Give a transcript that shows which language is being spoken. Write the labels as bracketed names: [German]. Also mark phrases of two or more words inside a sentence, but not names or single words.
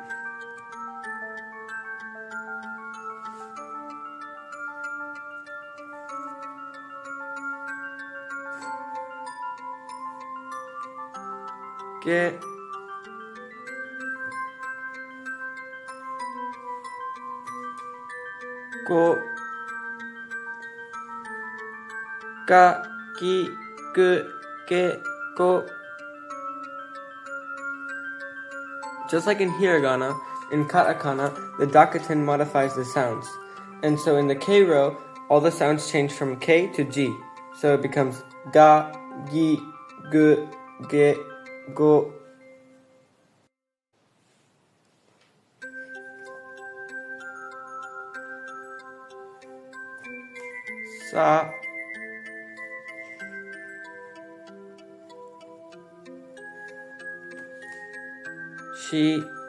[Japanese] Ke, Ko, Ka, Ki, Ku, Ke, Ko. [English] Just like in hiragana, in katakana, the dakuten modifies the sounds. And so in the K row, all the sounds change from K to G. So it becomes [Japanese] ga, gi, gu, ge, go. Sa, shi,